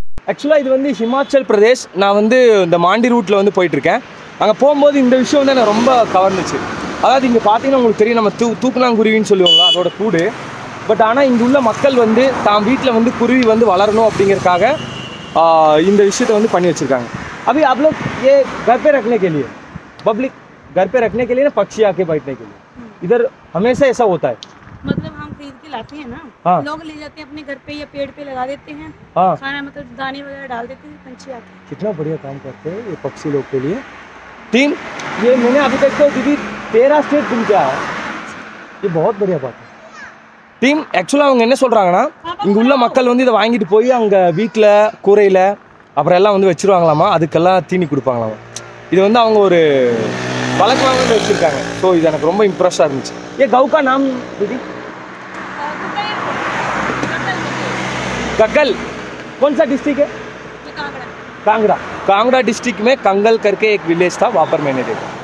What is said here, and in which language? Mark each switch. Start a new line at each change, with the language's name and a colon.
Tamil: ஆக்சுவலாக இது வந்து ஹிமாச்சல் பிரதேஷ். நான் வந்து இந்த மாண்டி ரூட்டில் வந்து போயிட்டுருக்கேன். அங்கே போகும்போது இந்த விஷயம் வந்து எனக்கு ரொம்ப கவர்ந்துச்சு. அதாவது இங்கே பார்த்தீங்கன்னா உங்களுக்கு தெரியும், நம்ம தூக்குனாங்குருவின்னு சொல்லுவாங்க, அதோட கூடு. பட் ஆனால் இங்கே உள்ள மக்கள் வந்து தான் வீட்டில் வந்து குருவி வந்து வளரணும் அப்படிங்கிறதுக்காக இந்த விஷயத்தை வந்து பண்ணி வச்சுருக்காங்க.
Hindi: अभी आप लोग ये घर पे रखने के लिए, पब्लिक घर पे रखने के लिए ना, पक्षी आके बैठने के लिए, इधर हमेशा ऐसा होता है. मतलब हम खरीद के लाते हैं ना, लोग ले जाते हैं अपने घर पे या पेड़ पे लगा देते हैं. खाना मतलब दाने वगैरह डाल देते हैं, पंछी आते हैं. कितना बढ़िया काम करते हैं ये पक्षी लोग के लिए. टीम ये मैंने अभी तक तो दीदी 13 स्टेट घूम के आया. ये बहुत बढ़िया बात है.
Tamil: டீம் ஆக்சுவலாக அவங்க என்ன சொல்கிறாங்கன்னா, இங்கே உள்ள மக்கள் வந்து இதை வாங்கிட்டு போய் அங்கே வீட்டில் கூரையில் அப்புறம் எல்லாம் வந்து வச்சுருவாங்களாமா. அதுக்கெல்லாம் தீனி கொடுப்பாங்களாமா. இது வந்து அவங்க ஒரு வழக்கமாக வந்து வச்சுருக்காங்க. ஸோ இது எனக்கு ரொம்ப இம்ப்ரெஸ்ஸாக இருந்துச்சு.
Hindi: ஏ கவுக்கா நாம் தீதி कग्गल कौन सा डिस्ट्रिक्ट है? ये कांगड़ा। कांगड़ा। कांगड़ा डिस्ट्रिक्ट में कंगल करके एक विलेज था, वहाँ पर मैंने देखा।